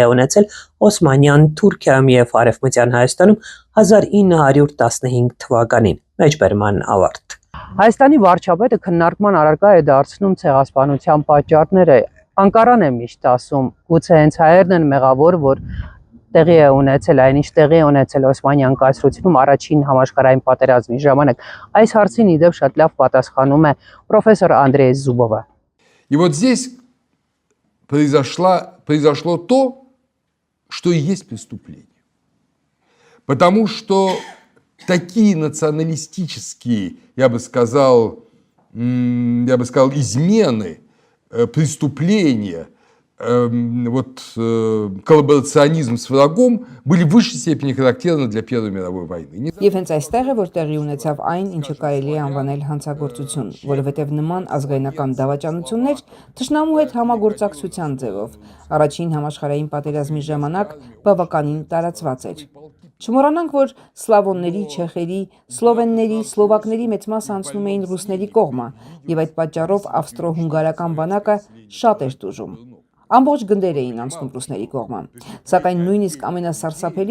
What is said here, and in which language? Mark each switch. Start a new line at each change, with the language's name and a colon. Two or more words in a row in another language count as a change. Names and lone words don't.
Armenian: է ունեցել Օսմանյան Թուրքիայում եւ Արևմտյան Հայաստանում 1915 թվականին։ Մեջբերման ավարտ։ Հայաստանի վարչապետը քննարկման առարկա է դարձնում ցեղասպանության պատճառները։ Անկարան է միշտ ասում, գուցե հենց հայերն են մեղավոր, որ տեղի է ունեցել, այնինչ տեղի է ունեցել Օսմանյան կայսրությունում առաջին համաշխարհային պատերազմի ժամանակ։ Այս հարցին իդեպ շատ լավ պատասխանում է պրոֆեսոր Անդրեյ Զուբովը։
Russian: И вот здесь произошло то, что и есть преступление. Потому что такие националистические, я бы сказал, измены, преступления, коллаборационизм с врагом были в высшей степени характерны для Первой мировой войны.
Armenian: Եվ հենց այստեղ է որ տեղի ունեցավ այն, ինչը կարելի է անվանել հանցագործություն, որովհետև նման ազգայնական դավաճանություններ թշնամու հետ համագործակցության ձևով առաջին համաշխարհային պատերազմի ժամանակ բավականին տարածված էր։ Չմոռանանք, որ սլավոնների, չեխերի, սլովենների, սլովակների մեծ մասը անցնում էին ռուսների կողմը, եւ այդ պատճառով ավստրո-հունգարական բանակը շատ էր տուժում։ Ամբողջ գնդեր էին անցնում ռուսների կողմը, սակայն նույնիսկ ամենասարսափելի